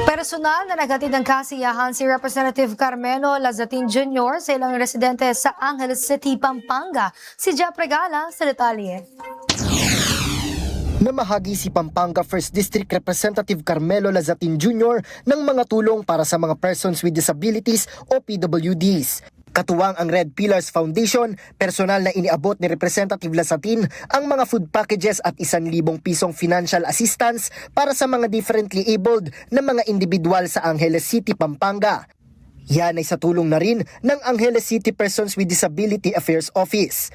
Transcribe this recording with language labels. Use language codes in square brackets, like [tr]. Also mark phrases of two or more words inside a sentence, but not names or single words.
[tl] Personal na naghatid ng kasiyahan si Representative Carmelo Lazatin Jr. sa ilang residente sa Angeles City, Pampanga. Si Jap Regala sa detalye. Namahagi si Pampanga 1st District Representative Carmelo Lazatin Jr. ng mga tulong para sa mga [en] persons with disabilities [tl] o PWDs. Katuwang ang Red Pillars Foundation, personal na iniabot ni Representative Lazatin ang mga [en] food packages [tl] at 1,000 pisong [en] financial assistance [tl] para sa mga [en] differently abled [tl] na mga individual sa Angeles City, Pampanga. Yan ay sa tulong na rin ng Angeles City Persons with Disability Affairs Office.